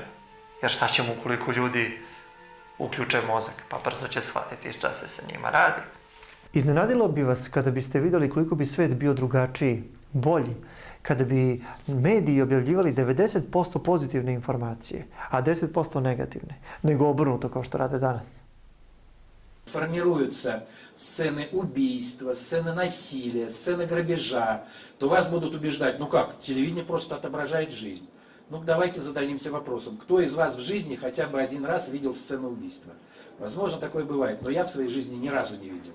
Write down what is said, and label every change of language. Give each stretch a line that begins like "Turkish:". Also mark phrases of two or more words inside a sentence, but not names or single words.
Serbian: Jer šta ćemo ukoliko ljudi uključe mozak, pa brzo će shvatiti šta se sa njima radi. Iznenadilo bi vas kada biste vidjeli koliko bi svet bio drugačiji, bolji, kada bi mediji objavljivali 90% pozitivne informacije, a 10% negativne, nego obrnuto kao što rade danas.
Russian: Формируются сцены убийства, сцены насилия, сцены грабежа, то вас будут убеждать, ну как, телевидение просто отображает жизнь. Ну давайте зададимся вопросом, кто из вас в жизни хотя бы один раз видел сцену убийства? Возможно, такое бывает, но я в своей жизни ни разу не видел.